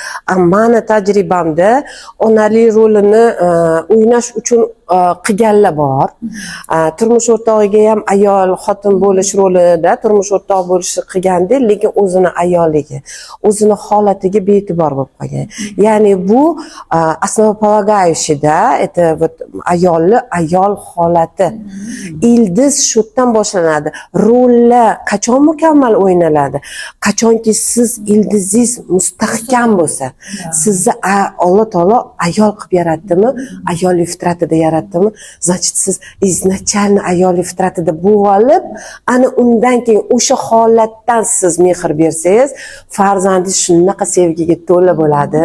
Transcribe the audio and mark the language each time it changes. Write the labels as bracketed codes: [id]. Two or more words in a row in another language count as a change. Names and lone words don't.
[uz] Meni tajribamda onalik rolini o'ynash uchun qilganlar bor. Turmush o'rtog'iga ham ayol xotin bo'lish rolida turmush o'rtoq bo'lishni qilganda, lekin o'zini ayolligi, o'zini holatiga bee'tibor bo'lib qolgan. Ya'ni bu [ru] основополагающий, это вот [uz] ayol holati. Ildiz shu yerdan boshlanadi. Rollar qachon mukammal o'ynaladi? Qachonki siz ildizingiz mustahkam bo'lsa, sizni Alloh taolo ayol qilib yaratdimi, ayollik fitratida yaratdimi, значит siz izначально ayollik fitratida bo'lib olib, ana undan keyin o'sha holatdan siz mehr bersangiz, farzandingiz shunaqa sevgiga to'la bo'ladi.